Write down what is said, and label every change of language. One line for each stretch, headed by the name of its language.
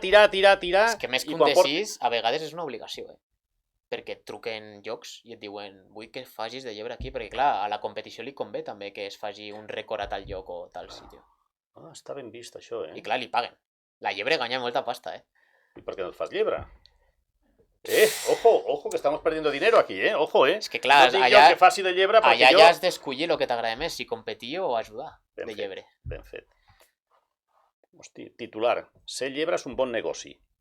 Catalan: És que més que un desig, a vegades és una obligació, perquè et truquen llocs i et diuen vull que facis de llebre aquí, perquè clar, a la competició li convé també que es faci un rècord a tal lloc o tal sitio. Està ben vist això, I clar, li paguen. La llebre guanya molta pasta,
Spanish: ¿Y por qué no
Catalan: fas llebre?
Spanish: Ojo, que estamos perdiendo dinero aquí, ojo,
Catalan: És que clar, no allà, que faci de llebre allà ja has d'escollir el que t'agrada més, si competir o ajudar de llebre. Ben fet. Hosti, titular, ser llebre és un bon negoci.